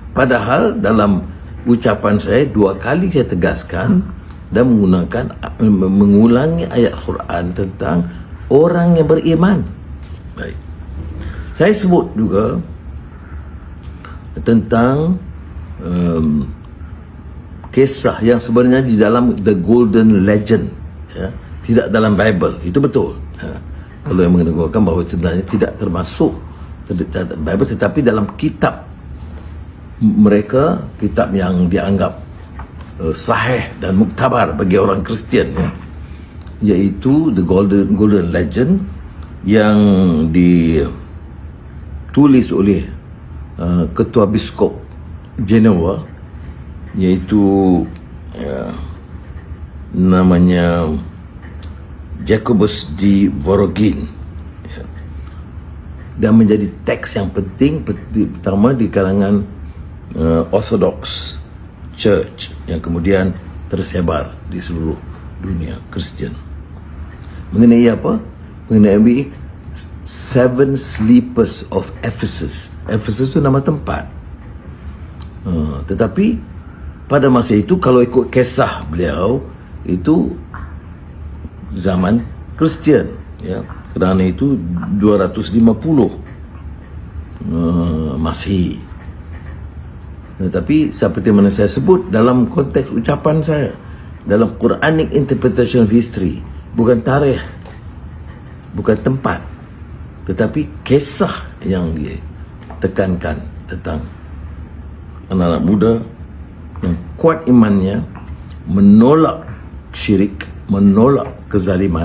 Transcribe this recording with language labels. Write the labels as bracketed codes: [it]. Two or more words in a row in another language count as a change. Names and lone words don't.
[ms] Padahal dalam ucapan saya 2 kali saya tegaskan dan mengulangi ayat Quran tentang orang yang beriman. Baik. Saya sebut juga tentang kisah yang sebenarnya di dalam The Golden Legend, ya, tidak dalam Bible. Itu betul. Kalau yang mengemukakan bahawa sebenarnya tidak termasuk Bible, tetapi dalam kitab mereka, kitab yang dianggap sahih dan muktabar bagi orang Kristian, ya, iaitu The Golden Legend yang ditulis oleh Ketua Biskop Genoa, iaitu namanya Jacobus D. Vorogin, ya, dan menjadi teks yang penting pertama di kalangan [en] Orthodox Church [ms] yang kemudian tersebar di seluruh dunia Kristian. Mengenai apa? Mengenai 7 Sleepers of Ephesus. Ephesus itu nama tempat. Tetapi pada masa itu, kalau ikut kisah beliau, itu zaman Kristian, ya, kerana itu 250 Masehi. Tetapi seperti mana saya sebut dalam konteks ucapan saya, dalam [en] Quranic interpretation of history, [ms] bukan tarikh, bukan tempat, tetapi kisah yang dia tekankan tentang anak-anak muda yang kuat imannya, menolak syirik, menolak kezaliman.